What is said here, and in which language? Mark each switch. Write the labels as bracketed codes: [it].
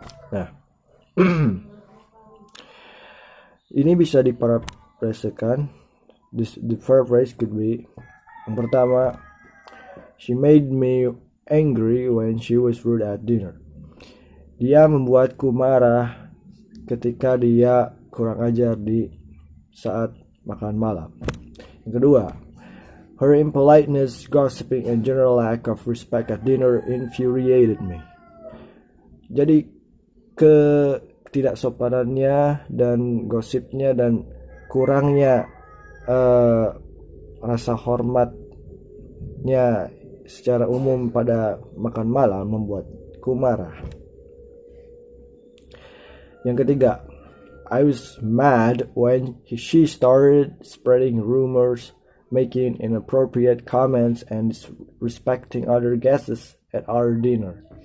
[id] Nah, ini bisa diparafrasekan. [en] The paraphrase could be, [id] yang pertama, [en] she made me angry when she was rude at dinner. [id] Dia membuatku marah ketika dia kurang ajar di saat makan malam. Yang kedua, [en] her impoliteness, gossiping, and general lack of respect at dinner infuriated me. [id] Jadi ketidaksopanannya dan gosipnya dan kurangnya rasa hormatnya secara umum pada makan malam membuatku marah. Yang ketiga, [en] I was mad when she started spreading rumors, making inappropriate comments, and disrespecting other guests at our dinner.